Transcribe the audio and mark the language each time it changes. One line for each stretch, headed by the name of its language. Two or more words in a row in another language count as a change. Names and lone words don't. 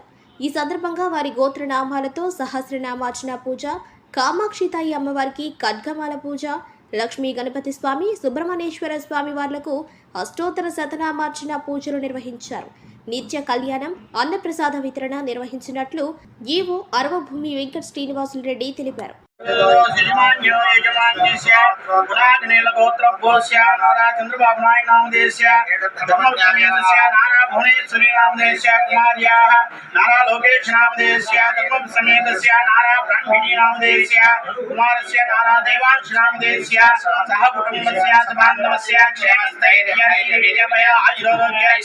Telugu: ఈ సందర్భంగా వారి గోత్రనామాలతో సహస్రనామార్చన పూజ, కామాక్షితాయి అమ్మవారికి ఖడ్గమాల పూజ, లక్ష్మీ గణపతి స్వామి, సుబ్రహ్మణ్యేశ్వర స్వామి వార్లకు అష్టోత్తర శతనామార్చన పూజలు నిర్వహించారు. నిత్య కళ్యాణం, అన్నప్రసాద వితరణ నిర్వహించినట్లు ఈవో అరవభూమి వెంకట శ్రీనివాసులు రెడ్డి తెలిపారు.
Sanskrit: चंद्रबाबु नायडू नामदेश्य नारा भुवनेश्वरी नामदेश्य कुमार्याः नारा लोकेश नामदेश्य धर्म समेतस्य नारा ब्रह्मिणी नामदेश्य कुमारस्य नारा देवांश नामदेश्य सह कुटुंबस्य बान्धवस्य क्षेमस्थैर्यवीर्यमय आयुरारोग्य